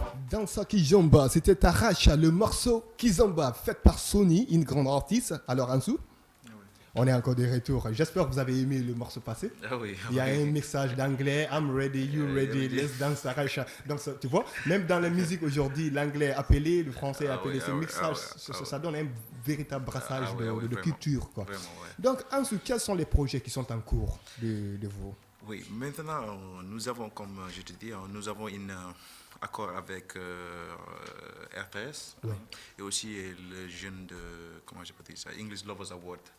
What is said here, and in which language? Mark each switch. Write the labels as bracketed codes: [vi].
[fr] Dansa Kizomba, c'était Taracha, le morceau Kizomba, fait par Sony, une grande artiste. Alors, Ansou, on est encore de retour. J'espère que vous avez aimé le morceau passé. Il y a un message d'anglais. [en] I'm ready, you ready, let's dance Taracha. [fr] Donc, tu vois, même dans la musique aujourd'hui, l'anglais appelé, le français appelé, ce mixage, ça donne un véritable brassage de culture. Quoi. Donc, Ansou, quels sont les projets qui sont en cours de vous? Oui, maintenant, nous avons, comme je te dis, nous avons un accord avec RTS et aussi le jeune de, comment je peux dire ça, English Lovers Award.